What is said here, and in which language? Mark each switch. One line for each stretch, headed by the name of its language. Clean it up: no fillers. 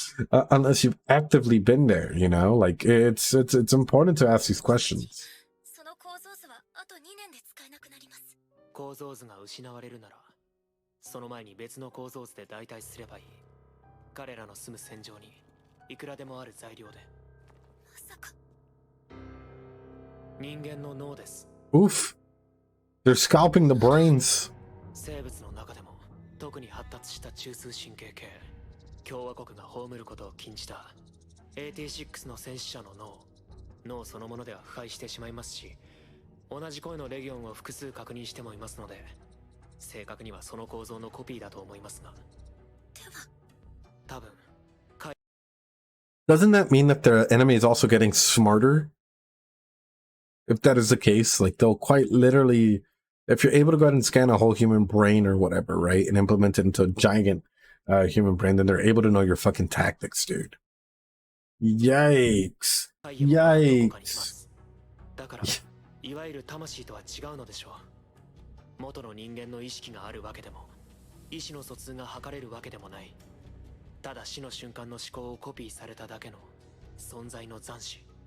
English: Unless you've actively been there, you know, like it's important to ask these questions.
Japanese: その構造図はあと2年で使えなくなります。構造図が失われるなら、その前に別の構造図で代替すればいい。彼らの住む戦場にいくらでもある材料で。まさか。人間の脳です。 Oof.
English: They're scalping the brains.
Japanese: 生物の中でも特に発達した中枢神経系、共和国が葬ることを禁じた 86の戦死者の脳そのものでは腐敗してしまいますし、同じ声のレギオンを複数確認してもいますので、正確にはその構造のコピーだと思いますが。多分。
English: Doesn't that mean that the enemy is also getting smarter? If that is the case, like they'll quite literally, if you're able to go ahead and scan a whole human brain or whatever, right, and implement it into a giant human brain, then they're able to know your fucking tactics, dude. Yikes. Yikes.
Japanese: だから、いわゆる魂とは違うのでしょう。元の人間の意識があるわけでも、意思の疎通が図れるわけでもない。ただ死の瞬間の思考をコピーされただけの存在の残滓。